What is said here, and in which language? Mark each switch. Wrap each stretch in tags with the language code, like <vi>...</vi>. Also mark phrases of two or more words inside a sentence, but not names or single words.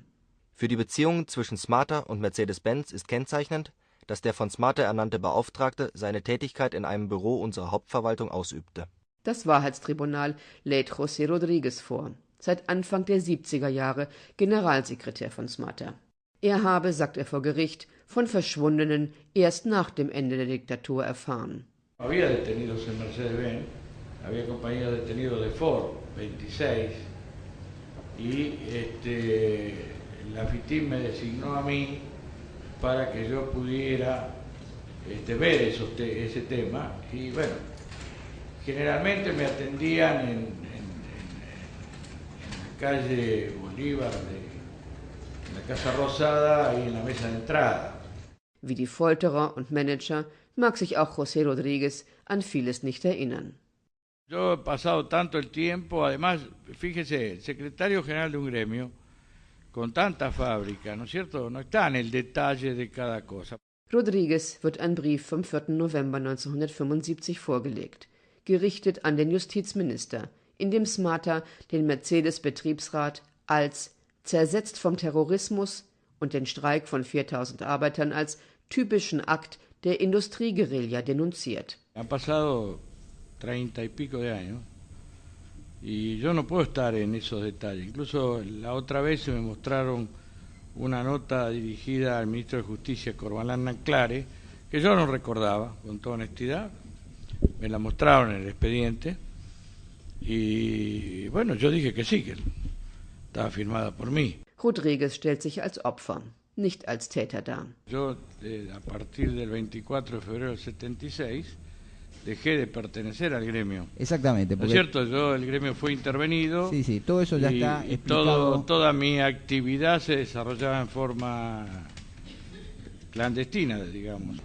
<de>Für die Beziehungen zwischen SMATA und Mercedes-Benz ist kennzeichnend, dass der von SMATA ernannte Beauftragte seine Tätigkeit in einem Büro unserer Hauptverwaltung ausübte. Das Wahrheitstribunal lädt José Rodríguez vor, seit Anfang der 70er Jahre Generalsekretär von Smatter. Er habe, sagt er vor Gericht, von Verschwundenen erst nach dem Ende der Diktatur erfahren.</de> <es>Había detenidos en Mercedes-Benz, había compañeros detenidos de Ford, 26, y la FITIM me designó a mí para que yo pudiera ver ese tema, y bueno, generalmente me atendían en la calle Bolívar, en la Casa Rosada, ahí en la mesa de entrada.</es> <de>Wie die Folterer und Manager mag sich auch José Rodríguez an vieles nicht erinnern.</de> <es>Yo he pasado tanto el tiempo, además, fíjese, el secretario general de un gremio, con tanta fábrica, ¿no es cierto?, no está en el detalle de cada cosa.</es> <de>Rodríguez wird ein Brief vom 4. November 1975 vorgelegt, gerichtet an den Justizminister, in dem Smatter den Mercedes-Betriebsrat als zersetzt vom Terrorismus und den Streik von 4000 Arbeitern als typischen Akt der Industrieguerilla denunziert.</de> <es>Han pasado 30 y pico de años y yo no puedo estar en esos detalles. Incluso la otra vez me mostraron una nota dirigida al ministro de Justicia, Corvalán Nanclare, que yo no recordaba, con toda honestidad. Me la mostraron en el expediente y bueno, yo dije que sí, que estaba firmada por mí.</es> <de>Rodríguez stellt sich als Opfer, nicht als Täter dar.</de> <es>Yo, a partir del 24 de febrero del 76, dejé de pertenecer al gremio. Exactamente. ¿No es cierto? El gremio fue intervenido. Sí, sí, todo eso ya está explicado. Toda mi actividad se desarrollaba en forma clandestina, digamos.</es>